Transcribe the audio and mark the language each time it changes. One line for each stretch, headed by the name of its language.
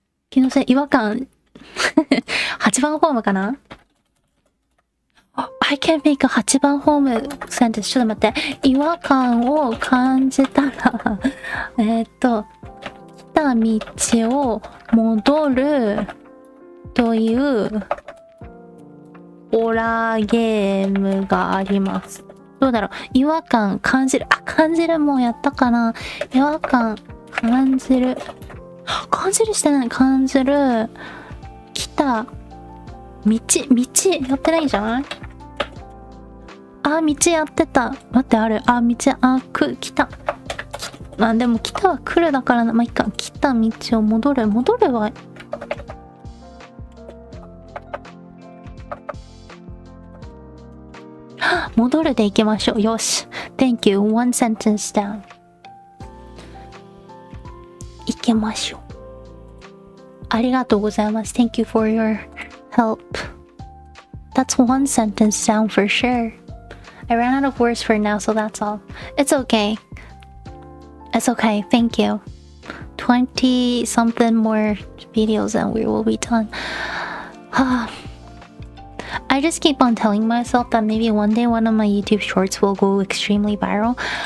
Japanese: 気のせい、違和感。8番ホームかな？
English: I can make a
Japanese: 8番ホームセンテンス。ちょっと待って。違和感を感じたら、来た道を戻るというホラーゲームがあります。どうだろう、違和感感じる。感じるもうやったかな。違和感感じる。感じるしてない。感じる。来た。道やってないんじゃない？道やってた。待って、ある。道、来た。でも来たは来るだからな。いいか。来た道を戻るは、戻るで行きましょう。
English: よし。Thank you. One sentence down.
Japanese: 行きましょう。ありがとうございます。
English: Thank you for your help. That's one sentence down for sure. I ran out of words for now, so that's all. It's okay. It's okay. Thank you. 20 something more videos and we will be done. I just keep on telling myself that maybe one day one of my YouTube shorts will go extremely viral.